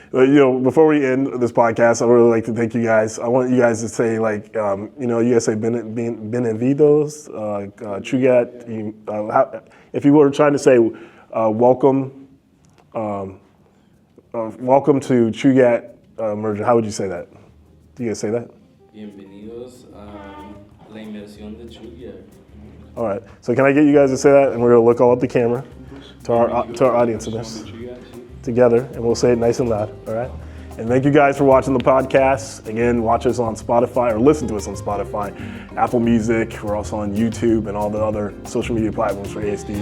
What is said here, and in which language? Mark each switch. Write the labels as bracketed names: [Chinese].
[English] Before we end this podcast, I would really like to thank you guys. I want you guys to say, you guys say bienvenidos, Chugiak. If you were trying to say welcome to Chugiak Immersion, how would you say that? Do you guys say that? [Spanish] Bienvenidos a la inmersión de Chugiak. [English] All right. So can I get you guys to say that, and we're gonna look all at the camera to our audience in this together, and we'll say it nice and loud. All right. And thank you guys for watching the podcast. Again, watch us on Spotify or listen to us on Spotify, Apple Music. We're also on YouTube and all the other social media platforms for ASD.